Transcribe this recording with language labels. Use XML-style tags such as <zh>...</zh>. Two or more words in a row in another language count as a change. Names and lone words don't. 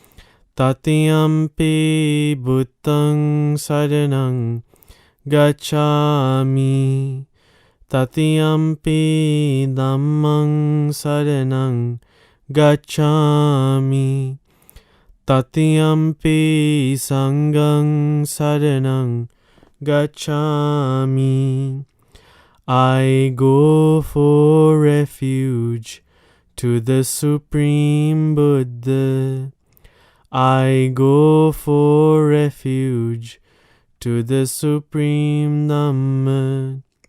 <pi>Tatiyampi buddhang saranang gacchami, Tatiyampi dhammang saranang gacchami, Tatiyampi sanghang saranang gacchami.</pi> <en>I go for refuge to the Supreme Buddha. I go for refuge to the Supreme Dhamma.</en>